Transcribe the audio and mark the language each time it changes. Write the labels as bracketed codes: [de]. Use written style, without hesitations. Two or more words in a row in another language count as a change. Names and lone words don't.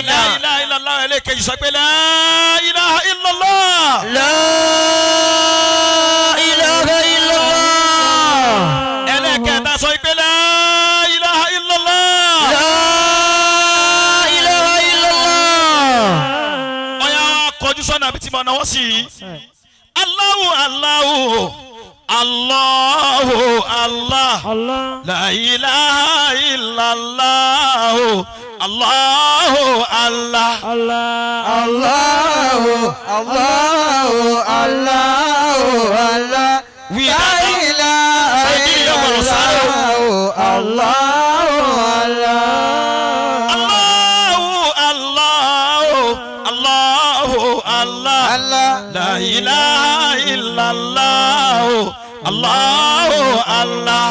[ar] لا إله إلا الله [yo] ẹlẹ́kẹ̀jì sọ pé [ar] لا إله إلا الله. لا إله إلا الله. [yo] ẹlẹ́kẹ̀ta sọ pé [ar] لا إله إلا الله. لا إله إلا الله. [yo] ọ̀yà kọjú sọ́nà àbí tí mo náwó sí i. [ar] الله الله الله الله. لا إله إلا الله. الله الله. الله الله الله الله. [yo] Wí [ar] La [yo] dáadáa. [ar] إله إلا الله. الله الله. الله الله الله الله. Allah. لا إله إلا الله. الله الله.